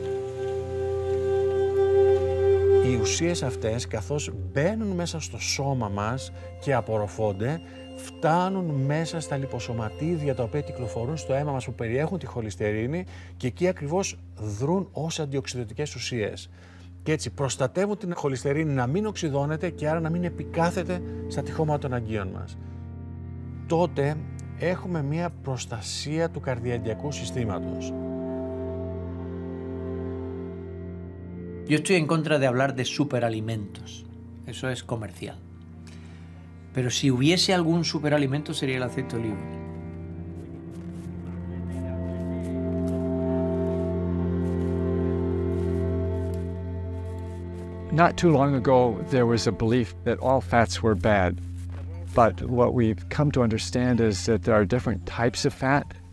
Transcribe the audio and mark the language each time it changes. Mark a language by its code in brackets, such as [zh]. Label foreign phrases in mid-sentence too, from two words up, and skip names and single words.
[el] Οι ουσίες αυτές, καθώς μπαίνουν μέσα στο σώμα μας και απορροφώνται, φτάνουν μέσα στα λιποσωματίδια τα οποία κυκλοφορούν στο αίμα μας που περιέχουν τη χολυστερίνη και εκεί ακριβώς δρούν ως αντιοξυδωτικές ουσίες. Και έτσι προστατεύουν την χολυστερίνη να μην οξυδώνεται και άρα να μην επικάθεται στα τυχώματα των αγγείων μας. Τότε έχουμε μία προστασία του καρδιαγγειακού συστήματος. [es] Yo estoy en contra de hablar de superalimentos. Eso es comercial. Pero si hubiese algún superalimento sería el aceite de oliva. [en] Not too long ago, there was a belief that all fats were bad. But what we've come to understand is that there are different types of fat.